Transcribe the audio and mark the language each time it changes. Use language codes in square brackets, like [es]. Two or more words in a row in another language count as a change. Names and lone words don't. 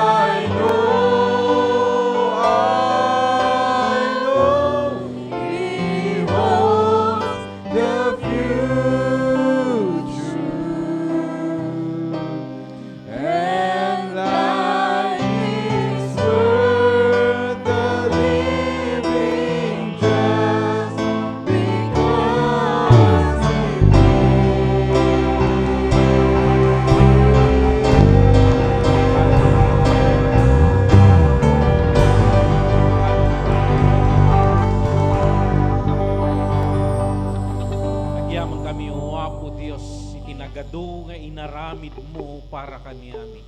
[en] know He holds the future, and life is worth the living just because He [ilo] Agyaman kami, o Apo Dios, itinagado nga inaramid mo para kaniami.